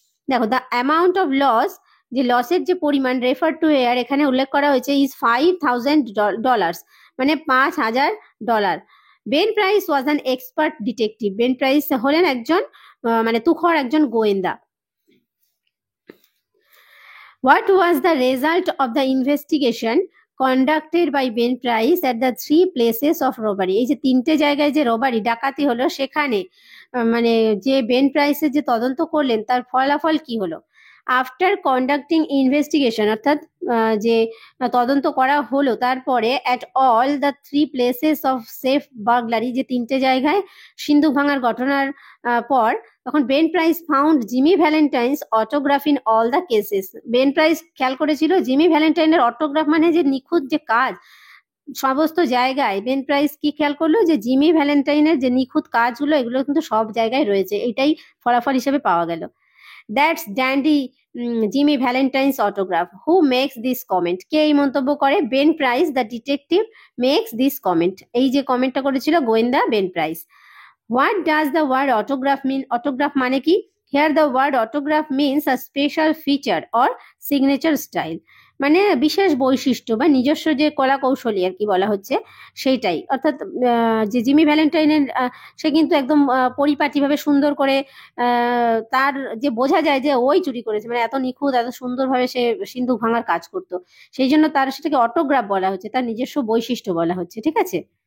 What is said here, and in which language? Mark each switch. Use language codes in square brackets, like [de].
[bn] দেখো, [en] the amount of loss, [bn] যে লসের যে পরিমাণ, [en] refer to air [bn] এখানে উল্লেখ করা হয়েছে, ইজ $5,000, মানে $5,000। [en] Ben Price was an expert detective. [bn] Ben price হলেন একজন মানে তুখর একজন গোয়েন্দা। [en] What was the result of the investigation conducted by Ben Price at the 3 places of robbery? [bn] এই যে 3টে জায়গায় যে রবারি, ডাকাতি হলো, সেখানে মানে যে বেন প্রাইসের যে তদন্ত করলেন, তার ফলাফল কি হলো? [en] after conducting investigation, [bn] অর্থাৎ যে তদন্ত করা হলো, তারপরে [en] at all the 3 places of safe burglary, [bn] যে 3টে জায়গায় সিন্ধুক ভাঙার ঘটনার পর, তখন [en] Ben Price found Jimmy Valentine's autograph in all the cases. [bn] Ben price খেয়াল করেছিল জিমি ভ্যালেন্টাইনের অটোগ্রাফ, মানে যে নিখুঁত যে কাজ সমস্ত জায়গায়। বেন প্রাইস কি খেয়াল করলো? যে জিমি ভ্যালেন্টাইনের যে নিখুঁত কাজগুলো, এগুলো কিন্তু সব জায়গায় রয়েছে, এটাই ফলাফল হিসেবে পাওয়া গেল। [en] That's Dandy Jimmy Valentine's autograph. Who makes this comment? [bn] কে এই মন্তব্য করে? [en] Ben Price the detective makes this comment. [bn] এই যে কমেন্টটা করেছিল গোয়েন্দা Ben price. [en] What does the word autograph mean? [bn] Autograph মানে কি? [en] Here the word autograph means a special feature or signature style, [bn] মানে বিশেষ বৈশিষ্ট্য বা নিজস্ব যে কলা কৌশলী আর কি বলা হচ্ছে, সেইটাই। অর্থাৎ যে জিমি ভ্যালেন্টাইনের সে কিন্তু একদম পরিপাটিভাবে সুন্দর করে তার যে বোঝা যায় যে ওই চুরি করেছে, মানে এত নিখুঁত, এত সুন্দরভাবে সে সিন্ধুক ভাঙার কাজ করতো, সেই জন্য তার সেটাকে অটোগ্রাফ বলা হচ্ছে, তার নিজস্ব বৈশিষ্ট্য বলা হচ্ছে, ঠিক আছে।